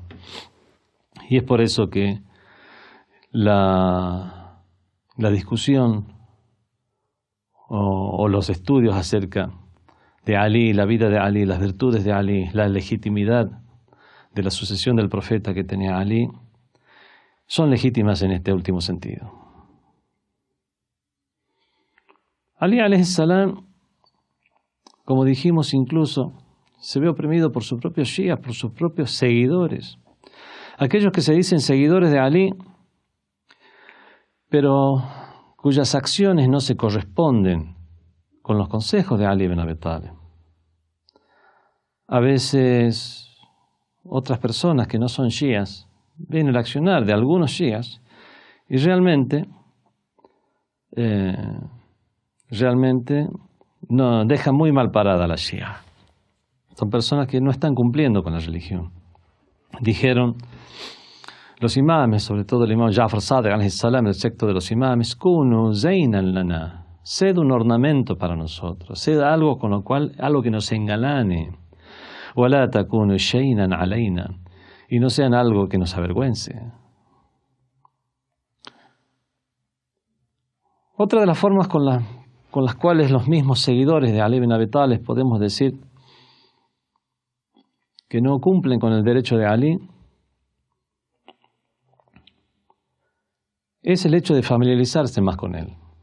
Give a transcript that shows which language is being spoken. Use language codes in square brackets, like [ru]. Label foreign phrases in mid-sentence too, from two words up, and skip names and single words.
[es] Y es por eso que la discusión o los estudios acerca de Ali, la vida de Ali, las virtudes de Ali, la legitimidad de la sucesión del profeta que tenía Ali, son legítimas en este último sentido. [ar] علي عليه السلام, [es] como dijimos, incluso se ve oprimido por sus propios shias, por sus propios seguidores. Aquellos que se dicen seguidores de Ali, pero cuyas acciones no se corresponden con los consejos de Ali ibn Abi Talib. A veces otras personas que no son shias ven el accionar de algunos shias y realmente no dejan muy mal parada a la shia. Son personas que no están cumpliendo con la religión. Dijeron los imames, sobre todo el imam Ja'far Sadiq [ar] عليه السلام, [es] el secto de los imames, [ar] كونوا زينا لنا, [es] sed un ornamento para nosotros, sed algo con lo cual, algo que nos engalane, [ar] ولا تكونوا شينا علينا, [es] y no sean algo que nos avergüence. Otra de las formas con las cuales los mismos seguidores de Ali ibn Abi Talib podemos decir que no cumplen con el derecho de Ali es el hecho de familiarizarse más con él.